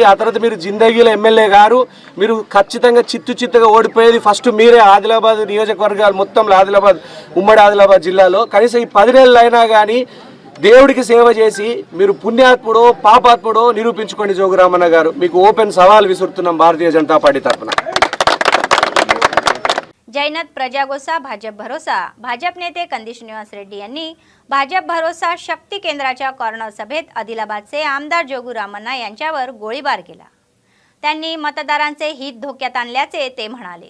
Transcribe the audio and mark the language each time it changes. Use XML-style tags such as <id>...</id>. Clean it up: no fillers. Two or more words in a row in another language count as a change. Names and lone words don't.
<te>ఆ తర్వాత మీరు జిందగీలో ఎమ్మెల్యే గారు, మీరు ఖచ్చితంగా చిత్తుగా ఓడిపోయేది ఫస్ట్ మీరే. ఆదిలాబాద్ నియోజకవర్గాలు మొత్తంలో ఆదిలాబాద్, ఉమ్మడి ఆదిలాబాద్ జిల్లాలో కనీసం ఈ 10 నెలలు అయినా కానీ దేవుడికి సేవ చేసి మీరు పుణ్యాత్ముడో పాపాత్ముడో నిరూపించుకోండి. జోగురామన్న గారు, మీకు ఓపెన్ సవాల్ విసురుతున్నాం భారతీయ జనతా పార్టీ తరఫున.</te> <mr>जैनत प्रजागोसा भाजप भरोसा भाजप नेते कंदी श्रीनिवास रेड्डी यांनी भाजप भरोसा शक्ती केंद्राच्या कॉर्नर सभेत आदिलाबादचे आमदार जोगू रामण्णा यांच्यावर गोळीबार केला. त्यांनी मतदारांचे हित धोक्यात आणल्याचे ते म्हणाले.</mr>